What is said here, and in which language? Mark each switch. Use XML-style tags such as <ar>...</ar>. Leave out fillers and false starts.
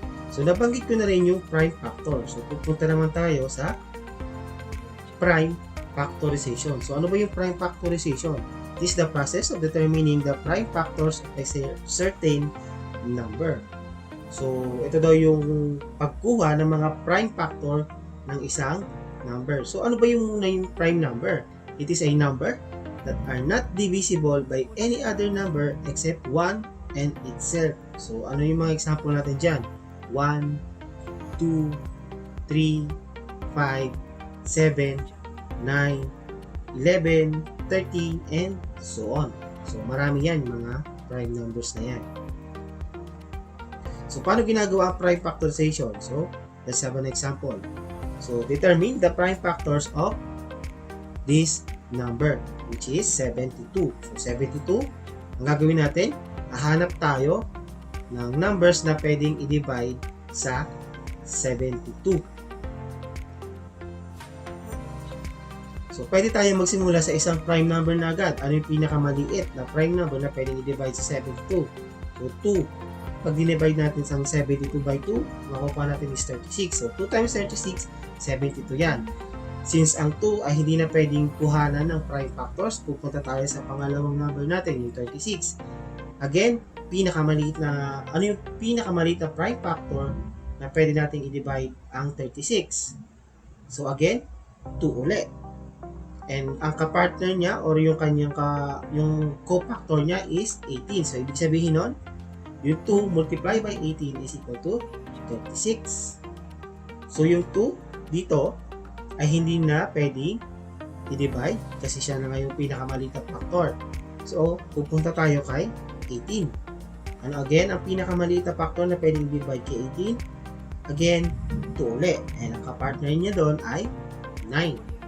<tl>So, nabanggit ko na rin yung prime factor. So, pupunta naman tayo sa prime factorization. So, ano ba yung prime factorization?</tl> <en>This is the process of determining the prime factors of a certain number.</en> <tl>So, ito daw yung pagkuha ng mga prime factor ng isang number. So, ano ba yung prime number?</tl> <en>It is a number that are not divisible by any other number except 1 and itself.</en> <tl>So, ano yung mga example natin dyan?</tl> <en>1, 2, 3, 5, 7, 9, 11, 13, and so on.</en> <tl>So, marami yan, mga prime numbers na yan.</tl> <en>So,</en> <tl>paano ginagawa ang</tl> <en>prime factorization? So, let's have an example. So, determine the prime factors of this number, which is 72.</en> <tl>So, 72, ang gagawin natin, hahanap tayo ng numbers na pwedeng i-divide sa 72. So, pwede tayo magsimula sa isang prime number na agad. Ano yung pinakamaliit na prime number na pwedeng i-divide sa 72? So, 2. Pag dinivide natin sa 72 by 2, makukuha natin is 36.</tl> <en>So, 2 times 36, 72 yan.</en> <tl>Since ang 2 ay hindi na pwedeng kuhanan ng prime factors, pupunta tayo sa pangalawang number natin, yung 36. Again, ano yung pinakamaliit na prime factor na pwede natin i-divide ang 36? So, again, 2 ulit. And ang kapartner niya or yung kanyang yung cofactor niya is 18.</tl> <en>So,</en> <tl>ibig sabihin nun, yung</tl> <en>2 multiply by 18 is equal to 36.</en> <tl>So, yung 2 dito ay hindi na pwedeng i-divide kasi siya na nga yung pinakamaliit na factor. So, pupunta tayo kay 18. Ano again, ang pinakamaliit na factor na pwedeng i-divide kay 18? Again, 2 ulit. And ang kapartner niya doon ay 9.</tl>